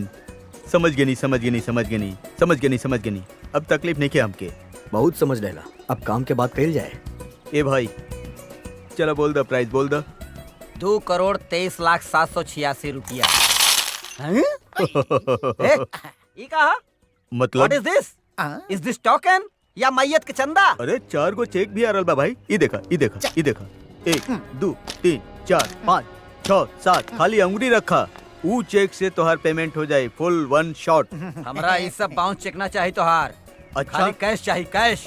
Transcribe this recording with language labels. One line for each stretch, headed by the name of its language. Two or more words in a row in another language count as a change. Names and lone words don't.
Bhojpuri: समझ गई नहीं। अब तकलीफ नहीं के हमके। बहुत समझ लेला, अब काम के बात कही जाए। ए भाई चलो बोल द प्राइस, बोल द। 2,23,786 रुपया। ये कहा? मतलब
English: What is this? Is this token
Bhojpuri: या मैयत के चंदा? अरे 4 गो चेक भी आ रहल बा भाई। ई देखा 1 2 3 4 5 6 7 खाली अंगुरी रखा। ऊ चेक से तोहार पेमेंट हो जाए
English: फुल वन शॉट।
Bhojpuri: हमरा ये सब बाउंस चेकना चाहिए तोहार। अच्छा खाली कैश चाहिए, कैश।